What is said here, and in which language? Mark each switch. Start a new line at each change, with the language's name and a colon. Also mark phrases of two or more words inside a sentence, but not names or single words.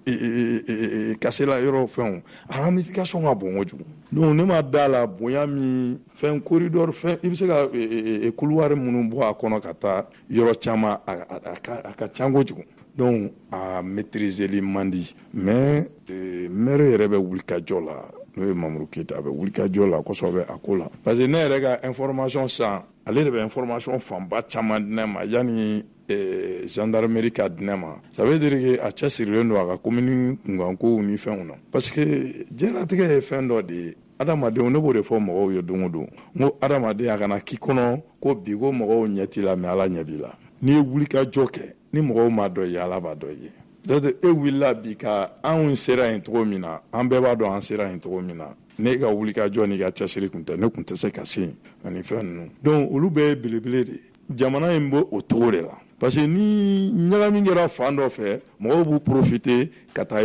Bambara: Kasela yɔrɔ fɛnw a ramification ka bon kojugu donc ne ma da la bonya min fɛn corridor fɛn i bɛ se ka couloir minnu bɔ a kɔnɔ ka taa yɔrɔ caman a ka ca kojugu donc a maîtriser man di mais maire yɛrɛ bɛ wuli ka jɔ la n'o ye Mamadou Keita a bɛ wuli ka jɔ la kosɛbɛ a ko la
French: parce que
Bambara: ne yɛrɛ ka information san ale de bɛ information fanba caman di ne ma yanni gendarmerie ka di ne ma
French: ça veut dire que
Bambara: a cɛsirilen don a ka commune kunkankow ni fɛnw na
French: parce que
Bambara: diɲɛlatigɛ ye fɛn dɔ de ye adamadenw ne b'o de fɔ mɔgɔw ye don o don n ko adamaden a kana k'i kɔnɔ ko bi ko mɔgɔw ɲɛ t'i la mais Ala ɲɛ b'i la n'i ye wuli ka jɔ kɛ ni mɔgɔw m'a dɔn i ye Ala b'a dɔn i ye
French: c'est-à-dire
Bambara: e wulila bi ka anw sera yen cogo min na an bɛɛ b'a dɔn an sera yen cogo min na ne ka wuli ka jɔ n'i ka cɛsiri kun tɛ ne kun tɛ se ka se yen ani fɛn ninnu donc olu bɛɛ ye belebele de jamana in b'o cogo de la
French: parce que
Bambara: ni ɲagami kɛra fan dɔ fɛ mɔgɔw b'u profiter ka taa